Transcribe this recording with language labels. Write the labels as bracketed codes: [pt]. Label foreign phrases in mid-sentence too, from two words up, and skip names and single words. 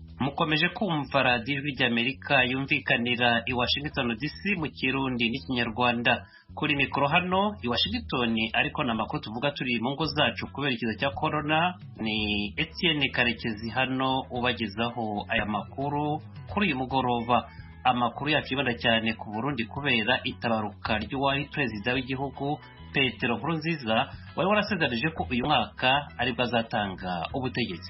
[rw] mukomeje kumva radiyo ijwi ry'Amerika yumvikanira i Washington DC mu Kirundi n'Ikinyarwanda. Kuri mikoro hano i Washington ariko n'amakuru tuvuga turi mu ngo zacu kubera ikiza cya corona, ni Etienne Karekezi hano ubagezaho aya makuru kuri uyu mugoroba. Amakuru yacu yibanda cyane ku Burundi kubera itabaruka ry'uwari perezida w'igihugu Petero Nkurunziza wari warasezeranije ko uyu mwaka aribwo azatanga ubutegetsi.